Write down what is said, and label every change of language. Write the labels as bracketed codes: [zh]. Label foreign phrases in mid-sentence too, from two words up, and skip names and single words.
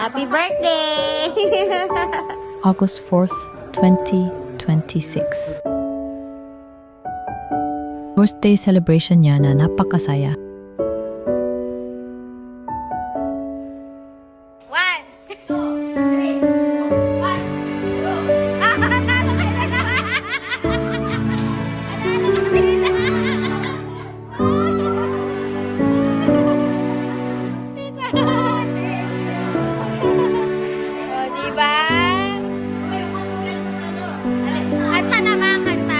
[en] Happy birthday! August 4th, 2026. [tl] Birthday celebration niya na napakasaya. [en] One, two, three. One, two. [tl] Ah, natalo ka na lang! Natalo ka na O, diba? Kanta naman, kanta.